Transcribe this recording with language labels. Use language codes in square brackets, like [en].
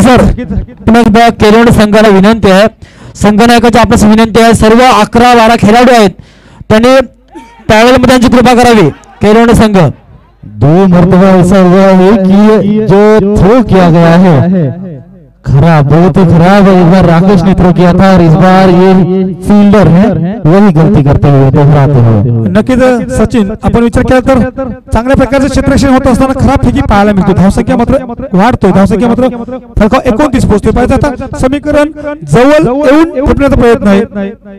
[mr] Sir पुन्हा एकदा केरळ संघाला विनंती आहे, संघनायकाची आपल्यास विनंती आहे, सर्व 11-12 खेळाडू आहेत त्यांनी त्यावेळेला त्यांची कृपा करावी। केरळ संघ [hi] 2 मरतबा ऐसा हुआ है कि जो थ्रो किया गया है खराब, बहुत ही खराब है। एक बार राकेश ने थ्रो किया था और इस बार ये फील्डर है वही गलती करते हुए दोहराते हुए। [mr] नक्कीच सचिन, आपण विचार केला तर चांगल्या प्रकारचे क्षेत्ररक्षण होत असताना खराब फेकी पाहायला मिळतो। धावसंख्या मात्र वाढतोय, धावसंख्या मात्र फलकाव 29 पोहोचतोय। पाहिजे आता समीकरण जवळ येऊन ठेपण्याचा प्रयत्न आहे।